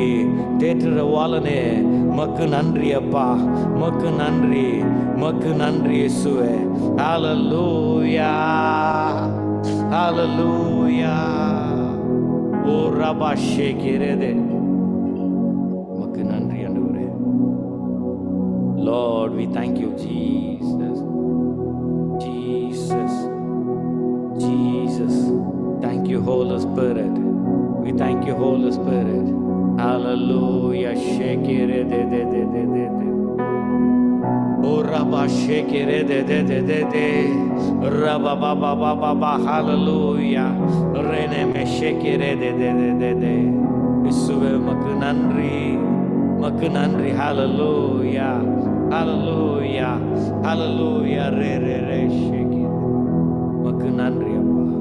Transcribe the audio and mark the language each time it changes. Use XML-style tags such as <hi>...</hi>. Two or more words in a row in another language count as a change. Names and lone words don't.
<ta>தேற்றுற வாளனே, உமக்கு நன்றி அப்பா, உமக்கு நன்றி, உமக்கு நன்றி இயேசுவே. ஹalleluya, ஹalleluya, ஓ ரபா ஷேக்கிரதே, உமக்கு நன்றி ஆண்டவரே.</ta> <en>Lord, we thank you, Jesus, Jesus, Jesus. Thank you, Holy Spirit. We thank you, Holy Spirit. Hallelujah. Shekere de de de de de de. Oh Rabba shekere de de de de de. Rabba ba ba ba ba ba. Hallelujah. Rene me shekere de de de de de.</en> <ta>இயேசுவே உமக்கு நன்றி, உமக்கு நன்றி. Hallelujah. Hallelujah. Hallelujah. Re re re shekere. உமக்கு நன்றி அப்பா.</ta>